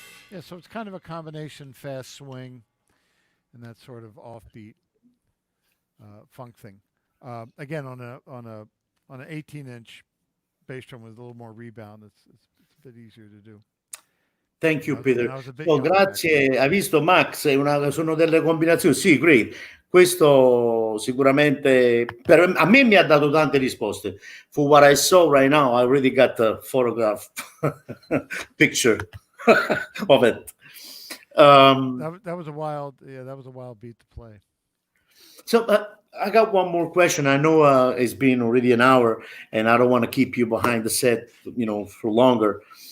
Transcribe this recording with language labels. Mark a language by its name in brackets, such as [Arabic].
[English] Yeah, so it's kind of a combination fast swing and that sort of offbeat funk thing. Again, on an 18-inch bass drum with a little more rebound, it's a bit easier to do. Thank you, And Peter. I was a bit Oh, younger back then. [Italian] grazie. Hai visto, Max? Sono delle combinazioni. Sì, great. Questo sicuramente a me mi ha dato tante risposte. [English] For what I saw right now, I already got a photograph picture of it. That was a wild, that was a wild beat to play. So I got one more question. I know it's been already an hour, and I don't want to keep you behind the set, for longer.